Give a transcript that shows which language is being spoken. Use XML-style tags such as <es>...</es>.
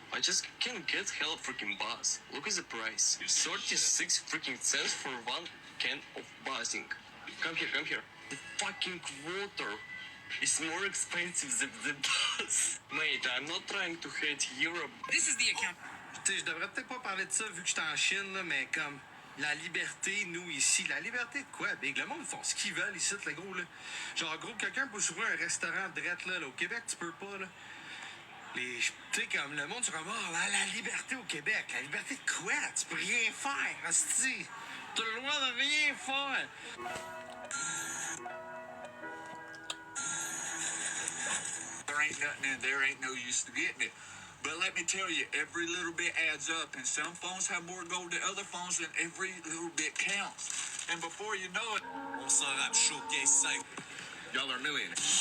<en>I just can't get hella freaking buzz. Look at the price. 36 freaking cents for one can of buzzing. Come here, come here. The fucking water is more expensive than the buzz. Mate, I'm not trying to hate Europe. This is the account.</en> <fr>Tu sais, je devrais peut-être pas parler de ça vu que j'étais en Chine, là, mais comme la liberté, nous ici, la liberté de quoi, Big? Le monde font ce qu'ils veulent ici, le gros, là. Genre, gros, quelqu'un peut s'ouvrir un restaurant drette, là, au Québec, tu peux pas, là. Tu sais, comme le monde, c'est comme, oh, la liberté au Québec. La liberté de quoi? Tu peux rien faire, hostie. Tu as le droit de rien faire.</fr> <en>There ain't nothing in there, ain't no use to getting it. But let me tell you, every little bit adds up, and some phones have more gold than other phones, and every little bit counts. And before you know it,</en> <fr>on s'en rap</fr> <en>showcase site. Y'all are new in it.</en>